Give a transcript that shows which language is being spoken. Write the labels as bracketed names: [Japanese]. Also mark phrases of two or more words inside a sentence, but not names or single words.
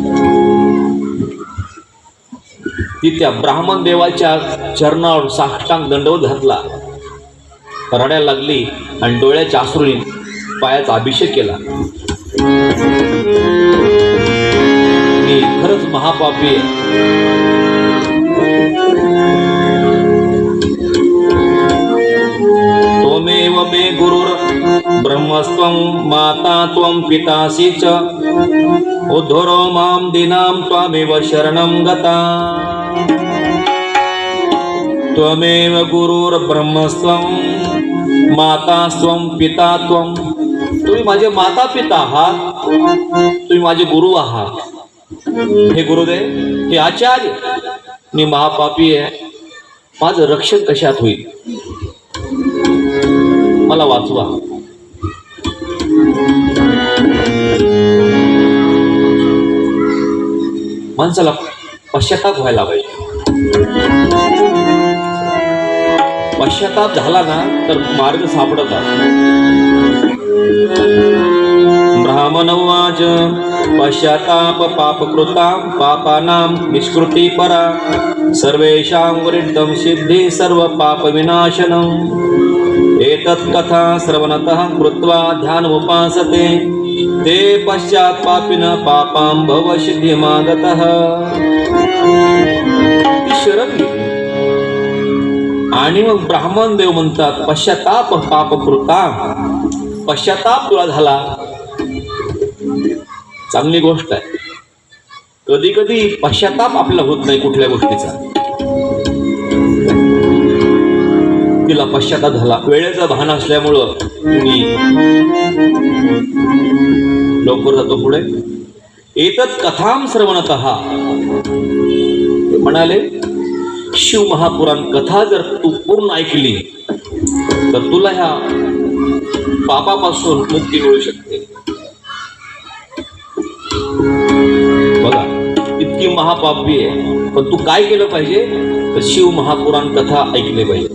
[Marathi] ती त्या ब्राह्मण देवाच्या चरणावर साष्टांग दंडवत घातला, रडायला लागली आणि डोळ्याच्या अश्रूने पायाचा अभिषेक केला. मी खरंच महापापी आहे. [Sanskrit] त्वमेव मे गुरुर ब्रह्मस्त्वं माता त्वं पितासि च उद्धरो मां दीनां त्वमेव शरणं गता. त्वमेव गुरुर ब्रह्मस्त्वं मातास्त्वं पिता त्वं. [Marathi] तुम्ही माझे माता पिता आहात, तुम्ही माझे गुरु आहात. हे गुरुदेव, हे आचार्य, मी महापापी आहे, माझं रक्षण कशात होईल, मला वाचवा. माणसाला पश्चाताप व्हायला पाहिजे. पश्चाताप झाला ना तर मार्ग सापडतात. [Sanskrit] ब्राह्मण उवाच पश्चाताप पापकृता पापानां निष्कृती परा सर्वेषां वरिष्ठं सिद्धि सर्व पाप विनाशनम्. एतत् कथा श्रवणतः कृत्वा ध्यानमुपासते ते पश्चात् पापिनः पापां भवसिद्धिमागतः. [Marathi] शरण घेतली आणि मग ब्राह्मण देव म्हणतात [Sanskrit] पश्चाताप पापकृता, [Marathi] पश्चाताप तुला झाला, चांगली गोष्ट आहे. कधी कधी पश्चाताप आपल्याला होत नाही कुठल्या गोष्टीचा. तिला पश्चाताप झाला, वेळेचा भान असल्यामुळं मी लवकर जातो पुढे. [Sanskrit] एतत् कथां श्रवणतः [Marathi] म्हणाले शिव महापुराण कथा जर तू पूर्ण ऐकली तर तुला ह्या पापापासून मुक्ती मिळू शकते. बघा, इतकी महापापी आहे, पण तू काय केलं पाहिजे तर शिव महापुराण कथा ऐकले पाहिजे.